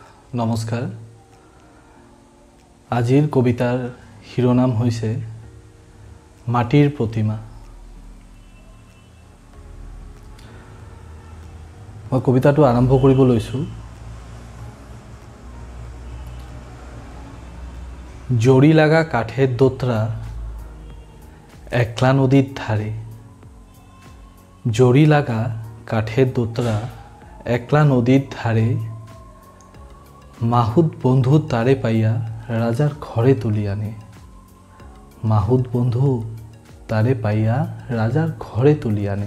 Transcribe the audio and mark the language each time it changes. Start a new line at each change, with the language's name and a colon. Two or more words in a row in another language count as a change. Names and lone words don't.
Assamese: নমস্কাৰ। আজিৰ কবিতাৰ শিৰোনাম হৈছে মাটিৰ প্ৰতিমা। মই কবিতাটো আৰম্ভ কৰিব লৈছোঁ।
Bangla: জড়ি লাগা কাঠের দোতরা একলা নদীর ধারে, জড়ি লাগা কাঠের দোতরা একলা নদীর ধারে, মাহুত বন্ধু তারে পাইয়া রাজার ঘরে তুলি আনে, মাহুত বন্ধু তারে পাইয়া রাজার ঘরে তুলি আনে।